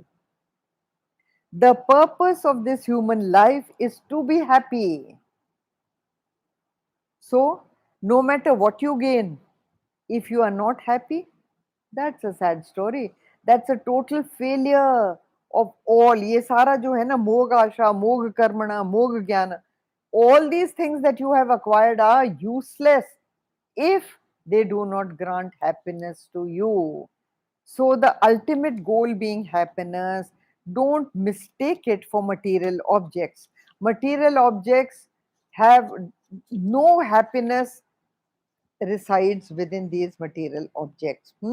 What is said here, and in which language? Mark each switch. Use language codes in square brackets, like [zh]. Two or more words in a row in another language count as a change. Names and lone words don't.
[en] The purpose of this human life is to be happy. So, no matter what you gain, if you are not happy, that's a sad story. That's a total failure of all. [hi] ये सारा जो है ना [sa] मोग आशा, मोग कर्मणा, मोग ज्ञान, [en] all these things that you have acquired are useless if they do not grant happiness to you. So the ultimate goal being happiness, don't mistake it for material objects. Material objects have no happiness resides within these material objects.